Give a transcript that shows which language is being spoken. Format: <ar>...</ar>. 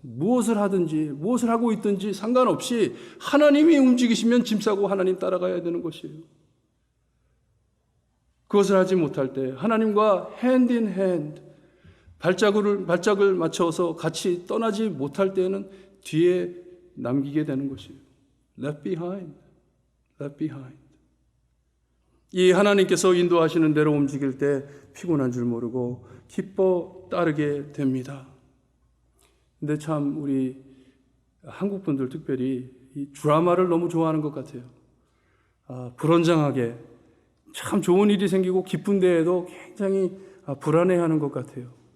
<ko>무엇을 하든지 무엇을 하고 있든지 상관없이 하나님이 움직이시면 짐 싸고 하나님 따라가야 되는 것이에요. 그것을 하지 못할 때 하나님과</ko> <en>hand in hand</en> <ko>발짝을 맞춰서 같이 떠나지 못할 때는 뒤에 남기게 되는 것이에요.</ko> <en>Left behind, left behind.</en> <ko>이 하나님께서 인도하시는 대로 움직일 때 피곤한 줄 모르고 기뻐 따르게 됩니다. 근데 참 우리 한국 분들 특별히 이 드라마를 너무 좋아하는 것 같아요. 불안정하게 참 좋은 일이 생기고 기쁜 데에도 굉장히 불안해하는 것 같아요.</ko>